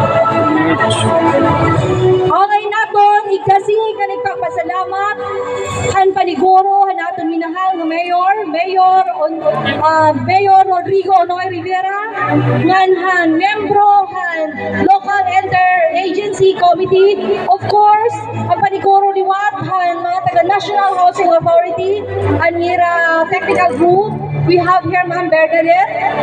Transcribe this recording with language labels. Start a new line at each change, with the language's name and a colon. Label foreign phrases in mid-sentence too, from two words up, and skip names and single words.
Waray: Okay na po, kasi nga nagpapasalamat ang paniguro naton minahal nga Mayor Rodrigo Onoy Rivera ngan membro han
English: local interagency committee, of course
Waray: ang paniguro liwat han mga taga National Housing Authority ang ira
English: technical group. We have here Ma'am Bernadette.